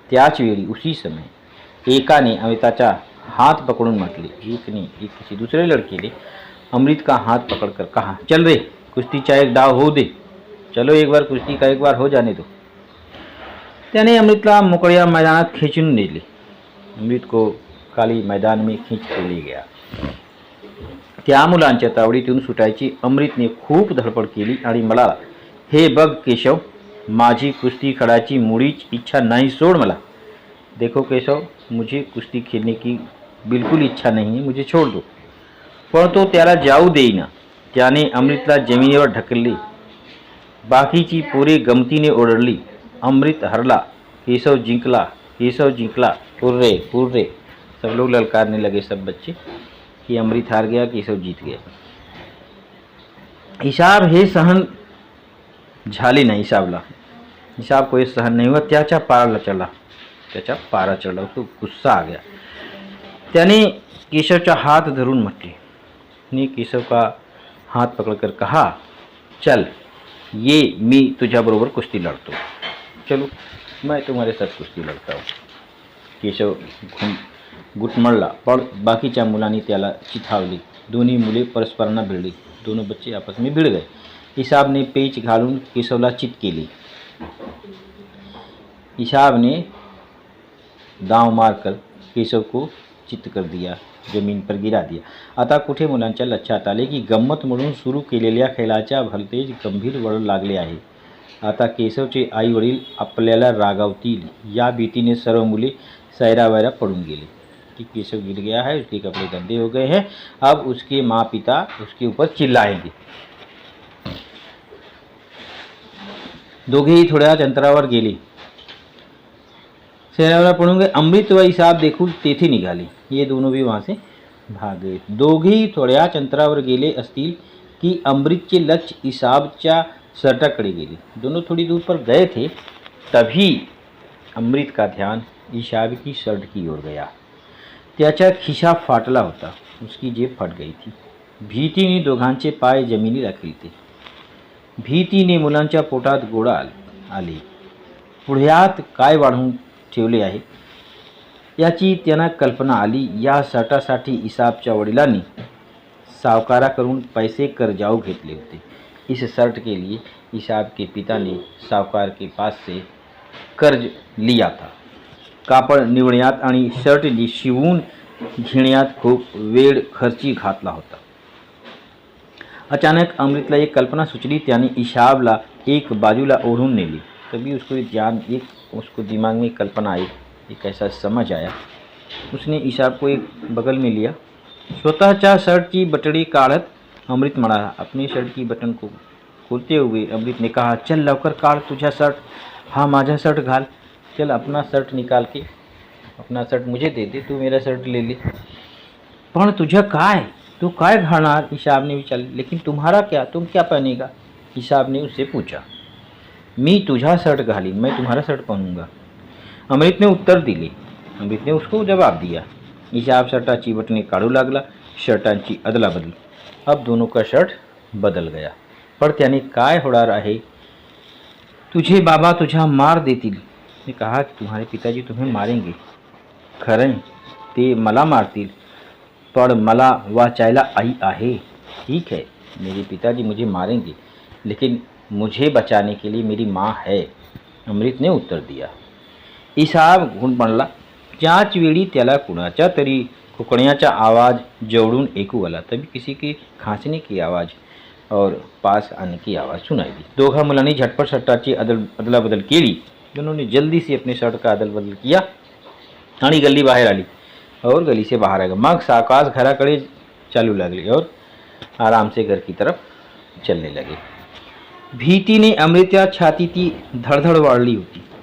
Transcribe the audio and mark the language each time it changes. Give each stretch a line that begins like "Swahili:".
Marathi: त्याच वेळी
Hindi: उसी समय
Marathi: एकाने अमृताचा हाथ पकड़ून म्हटले.
Hindi: एक ने एक किसी दूसरे लड़के ने अमृत का हाथ पकड़कर कहा,
Marathi: चल रे कुश्तीचा एक डाव हो दे.
Hindi: चलो एक बार कुश्ती का एक बार हो जाने दो.
Marathi: त्याने अमृतला मोकळ्या मैदानात खींचून नेले.
Hindi: अमृत को खाली मैदान में खींच के ले गया.
Marathi: त्या मुलांच्या तावडीतून सुटायची अमृतने खूप धडपड केली आणि म्हणाला, हे बघ केशव, माझी कुस्ती खेळायची मुळीच इच्छा नाही, सोड मला.
Hindi: देखो केशव, मुझे कुस्ती खेलने की बिल्कुल इच्छा नहीं है, मुझे छोड़ दो.
Marathi: पण तो त्याला जाऊ देईना. त्याने अमृतला जमिनीवर ढकलले. बाकीची पोरे गमतीने ओरडली. अमृत हरला, केशव जिंकला, केशव जिंकला, हुर्रे हुर्रे.
Hindi: सब लोग ललकारने लगे, सब बच्चे, कि अमृत हार गया, केशव जीत गया.
Marathi: हिसाब हे सहन झाले नाही हिसाबला.
Hindi: हिसाब को सहन नहीं हुआ.
Marathi: त्याच्या पाराला चढला. त्याच्या पारा चढला.
Hindi: तो गुस्सा आ गया.
Marathi: त्याने केशवचा हाथ धरून म्हटले.
Hindi: ने केशव का हाथ पकड़कर कहा,
Marathi: चल ये मी तुझ्या बरोबर कुश्ती लड़तो.
Hindi: चलो मैं तुम्हारे साथ कुस्ती लड़ता हूँ.
Marathi: केशव गुटमळला. पण बाकीच्या मुलांनी त्याला चिथावले. दोन्ही मुले परस्परांना भिडली.
Hindi: दोनों बच्चे आपस में भिड़ गए.
Marathi: हिसाब ने पेच घालून केशवला चित केली.
Hindi: हिसाब ने दाव मारकर केशव को चित कर दिया, जमीन पर गिरा दिया.
Marathi: आता कुठे मुलांच्या लक्षात आले की गंमत म्हणून सुरू केलेल्या खेळाच्या भलतेच गंभीर वळण लागले आहे. आता केशवचे आई वडील आपल्याला रागावतील या भीतीने सर्व मुले सैरावैरा पड़ून गेले
Hindi: कि केशव गिर गया है, उसके कपड़े गंदे हो गए हैं, अब उसके माँ पिता उसके ऊपर चिल्लाएंगे.
Marathi: दोघेही थोड्याच अंतरावर गेले. सैरावैरा पड़ून गए. अमृत व हिसाब देखून तेथे निघाले.
Hindi: ये दोनों भी वहाँ से भाग गए.
Marathi: दोघेही थोड्याच अंतरावर गेले असतील की अमृतचे लक्ष हिसाबच्या शर्टाकडे गेले.
Hindi: दोनों थोड़ी दूर पर गए थे, तभी अमृत का ध्यान हिसाब की शर्ट की ओर गया.
Marathi: त्याचा खिसा फाटला होता.
Hindi: उसकी जेब फट गई थी.
Marathi: भीतीने दोघांचे पाय जमिनी राखीलते. भीतीने मुलांच्या पोटात गोळा आले. पुढ्यात काय वाढून ठेवले आहे याची त्यांना कल्पना आली. या शर्टासाठी हिसाबच्या वडिलांनी सावकाराकडून पैसे कर्जाऊ घेतले होते.
Hindi: इस शर्ट के लिए हिसाब के पिता ने सावकार के पास से कर्ज लिया था.
Marathi: कापड निवडण्यात आणि शर्ट शिवून घेण्यात खूप वेळ खर्ची घातला होता. अचानक अमृतला एक कल्पना सुचली. त्याने हिसाबला एक बाजूला ओढून नेली.
Hindi: तभी उसको दिमाग में कल्पना आई, एक ऐसा समझ आया. उसने हिसाब को एक बगल में लिया.
Marathi: स्वतःच्या शर्टची बटड़ी काढत अमृत म्हणाला.
Hindi: अपने शर्ट की बटन को खोलते हुए अमृत ने कहा,
Marathi: चल लवकर काढ तुझा शर्ट. हाँ माझा शर्ट घाल.
Hindi: चल अपना शर्ट निकाल के अपना शर्ट मुझे दे दे, तू मेरा शर्ट ले ले.
Marathi: पण तुझं काय, तू काय घालणार, हिसाब ने विचारले.
Hindi: लेकिन तुम्हारा क्या, तुम क्या पहनेगा, हिसाब ने उससे पूछा.
Marathi: मी तुझा शर्ट घालीन,
Hindi: मैं तुम्हारा शर्ट पहनूंगा.
Marathi: अमृत ने उत्तर दिले.
Hindi: अमृत ने उसको जवाब दिया.
Marathi: हिसाब शर्टाची बटणे काढू लागला. शर्टांची अदलाबदल.
Hindi: अब दोनों का शर्ट बदल गया.
Marathi: पण त्याने काय होणार आहे. तुझे बाबा तुझा मार देतील.
Hindi: ने कहा कि तुम्हारे पिताजी तुम्हें मारेंगे.
Marathi: खरं ते मला मारतील, पण मला वाचायला आई आहे.
Hindi: ठीक है, मेरे पिताजी मुझे मारेंगे, लेकिन मुझे बचाने के लिए मेरी माँ है, अमृत ने उत्तर दिया.
Marathi: हिसाब घुण बनला. त्याच वेळी त्याला कुणाच्या तरी खुकण्याचा आवाज जवळून ऐकू आला.
Hindi: तभी किसी के खांसने की आवाज़ और पास आने की आवाज़ सुनाई दी.
Marathi: दोघा मुलांनी झटपट शर्टाची अदलाबदल केली.
Hindi: दोनों ने जल्दी से अपने शर्ट का अदल बदल किया
Marathi: आणि गली बाहेर आली
Hindi: और गली से बाहर आ गए.
Marathi: मग सावकाश घराकडे चालू लागले
Hindi: और आराम से घर की तरफ चलने लगे.
Marathi: भीतीने अमृतच्या छातीची धडधड वाढली होती.